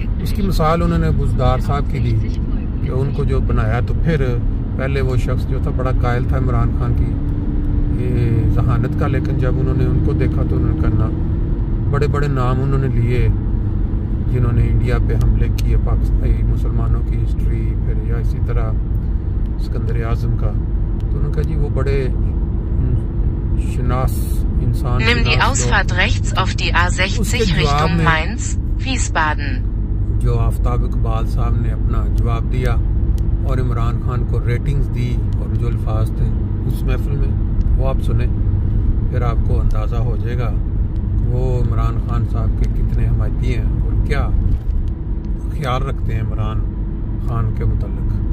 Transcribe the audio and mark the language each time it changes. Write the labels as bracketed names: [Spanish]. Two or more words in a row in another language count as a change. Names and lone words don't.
[Urdu] اس کی مثال انہوں نے بزدار صاحب کی دی کہ ان کو جو بنایا، تو پھر پہلے وہ شخص جو تھا بڑا قائل تھا عمران خان کی یہ ذہانت کا، لیکن جب انہوں نے ان کو دیکھا تو انہوں نے کرنا بڑے بڑے نام انہوں نے لیے جنہوں نے انڈیا پہ حملے کیے، پاکستانی مسلمانوں کی ہسٹری، پھر یا اسی طرح سکندر اعظم کا. تو انہوں نے کہا جی وہ بڑے شناس انسان. [German] Nimm die Ausfahrt rechts auf die A60 Richtung Mainz, Wiesbaden. [Urdu] جو آفتاب اقبال صاحب نے اپنا جواب دیا اور عمران خان کو ریٹنگز دی اور جو الفاظ تھے اس محفل میں، وہ آپ سنے پھر آپ کو اندازہ ہو جائے گا وہ عمران خان صاحب کے کتنے حمایتی ہیں اور کیا خیال رکھتے ہیں عمران خان کے متعلق.